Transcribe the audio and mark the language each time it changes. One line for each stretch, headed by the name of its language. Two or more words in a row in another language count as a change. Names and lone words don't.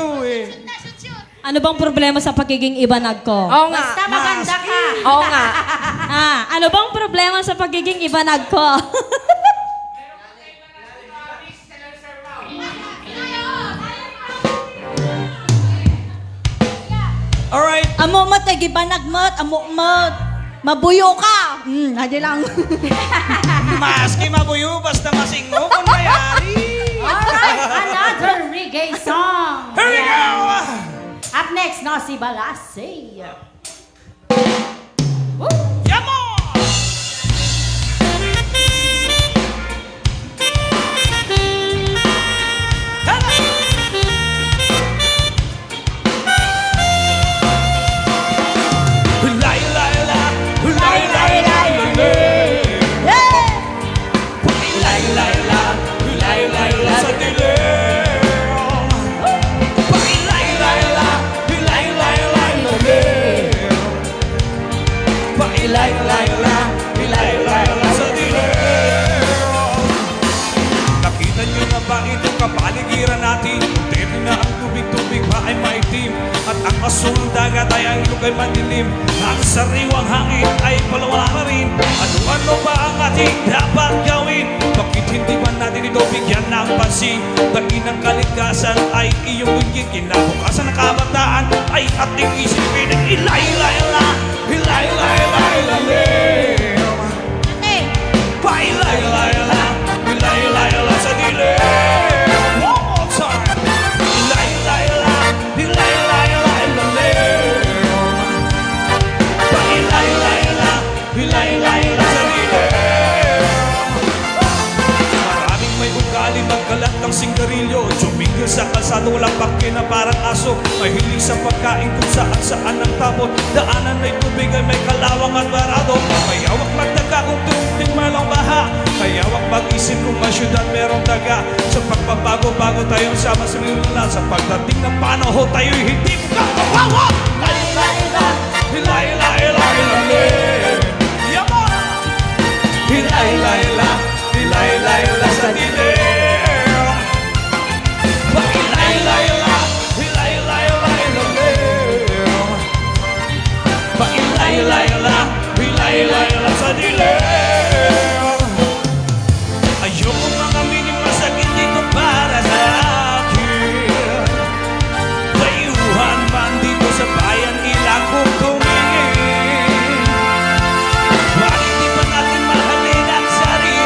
Filipino: Ano bang problema sa pagiging ibanag ko? Oo nga. Basta maganda ka. Oo nga. Ano bang problema sa pagiging ibanag ko? Alright.
Ibanag: Amo mat kay gibanag mat, amo mat. Mabuyo ka. Hadi lang. Maski mabuyo basta masingo kung mayari.
English: Alright, another reggae song. Here we go. Up next, no,
Filipino: si Balasay. Yamo. Hulay lay la, hulay lay lay la. Hulay lay la, hulay lay la sa dilim. Hulay lay la, hulay lay lay la. Hulay lay la, hulay lay la sa dilim. Nakita niyo na ba itong kapaligiran natin? Temi na ang tubig-tubig pa ay maitim. At ang asul dagat ay ang ilog ay madilim. Ang sariwang hangin ay palawala na rin. Ano-ano ba ang ating dapat gawin? Bakit hindi ba natin ito bigyan ng pansin? Dahil ng kalikasan ay iyong lugin. Kinabukasan ng kabataan ay ating isipin. Ilay-lay-la, ilay-lay-lay-la. Pa-ilay-lay-la, ilay-lay-la sa dilim.
English: One more time.
Filipino: Ilay-lay-la, ilay-lay-lay-la. Pa-ilay-lay-la, ilay-lay-la sa dilim. Maraming may ugali magkalat ng singgarilyo. Tumigil sa kalsado, walang pakin na parang aso. Mahilig sa pagkain kung saan ang tapon. Daanan ay tubig ay may kalawang at barado. Mayawak magdaga kung tubig malang baha. Mayawak mag-isip kung ang syudad merong daga. Sa pagpabago-bago tayong sama sa nilala. Sa pagdating ng panahon tayo'y hindi magkakawawa. Lay-lay-la, hilay-lay-lay-lay. Yaman! Hilay-lay-la, hilay-lay-la sa dilim. Pa-ilay-lay-la, hilay-lay-lay-lay. Pa-ilay-lay-la, hilay-lay-la sa dilim. Ayoko mga mining masakit dito para sa akin. Dayuhan man dito sa bayan ilang kong tumingin. Bakit di ba natin mahalin ang sarili?